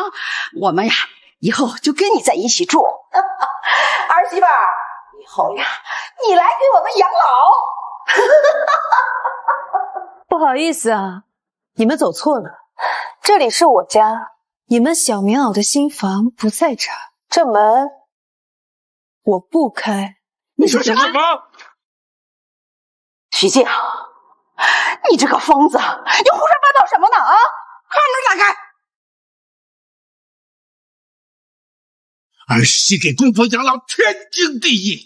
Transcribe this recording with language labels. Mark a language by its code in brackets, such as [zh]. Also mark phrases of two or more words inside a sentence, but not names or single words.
[zh] 我們呀，以後就跟你在一起住。兒媳婦，以後呀，你來給我們養老。不好意思啊，你們走錯了，這裡是我家。你們小棉袄的新房不在這兒，這門我不開。你說什麼？徐靜，你這個瘋子，你胡說八道什麼呢？啊！快門打開！兒媳給公婆養老，天經地義。